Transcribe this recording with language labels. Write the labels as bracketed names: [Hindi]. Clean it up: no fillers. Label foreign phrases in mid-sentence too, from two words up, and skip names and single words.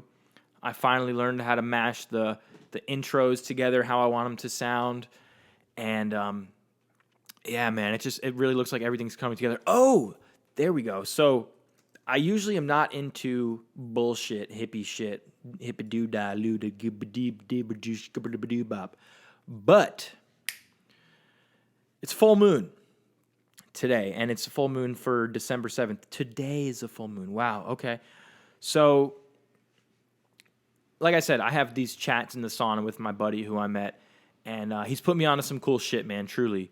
[English] I finally learned how to mash the intros together how I want them to sound. And yeah, man, it really looks like everything's coming together. Oh, there we go. So I usually am not into bullshit, hippie shit, hippie-doo-dah-loo-da-gibba-deeb-dibba-doosh-gibba-dibba-doo-bop. But it's full moon today, and it's a full moon for December 7th. Today is a full moon. Wow, okay. So, like I said, I have these chats in the sauna with my buddy who I met, and he's put me onto some cool shit, man, truly.